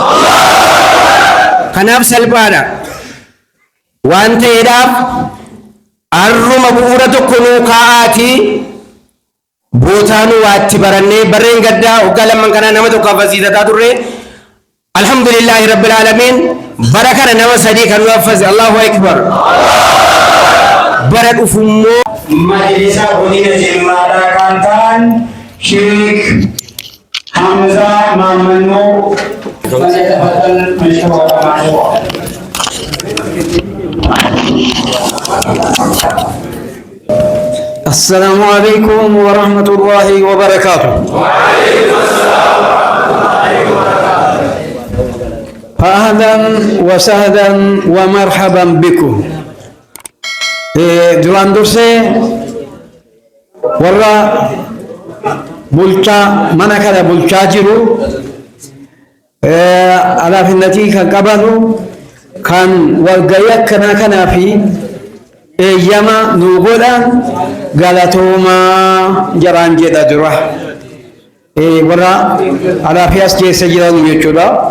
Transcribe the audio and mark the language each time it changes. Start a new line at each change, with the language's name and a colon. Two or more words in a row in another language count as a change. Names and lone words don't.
Oromo: Kanaaf salphaadha waan ta'eedhaaf arruma bu'uura tokko nuu kaa'aatii bootaanu waatti barannee barreen gaddaa waggaa lamman kanaa nama tokko hafasiisataa turre
Arabic: الحمد لله رب العالمين
Oromo: bara kana nama sadii kan nu haffase.
Arabic: الله أكبر.
Oromo: Bara dhufummoo majlisa godina jimmaadhaa kan ta'an Sheek Hamza Maamannoo
Arabic: فليتفضل مشكورا. السلام عليكم ورحمة الله وبركاته. وعليكم السلام ورحمة الله وبركاته. أهلا وسهلا ومرحبا بكم.
Oromo: duraan dursee warra bulchaa mana kana bulchaa jiru alaafinnatii kan qabanu kan walgayii akkanaa kanaa fi eeyyama nuu godhan galatoomaa jaraan jedha dura warra alaafii as keessa jiran jechuudha.